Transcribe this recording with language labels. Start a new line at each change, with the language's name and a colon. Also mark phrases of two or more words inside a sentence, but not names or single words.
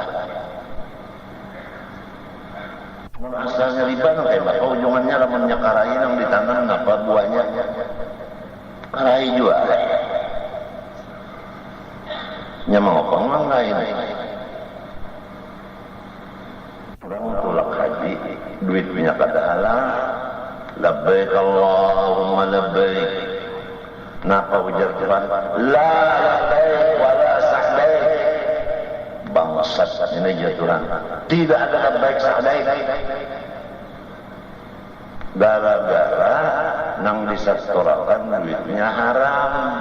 Banjar: Asalnya riba nang kayak apa ujungannya lamunnya karai nang ditanam apa buahnya karai juga nya mengopong nang lain orang tulak haji duitnya kada halal
Arabic: labbaik Allahumma labbaik
Banjar: napa ujar Tuhan
Arabic: la labbaik wala sa'daik
Banjar: bangsat ini jaturan tidak ada
Arabic: labbaik sa'daik
Banjar: gara-gara nang disetorakan duitnya haram.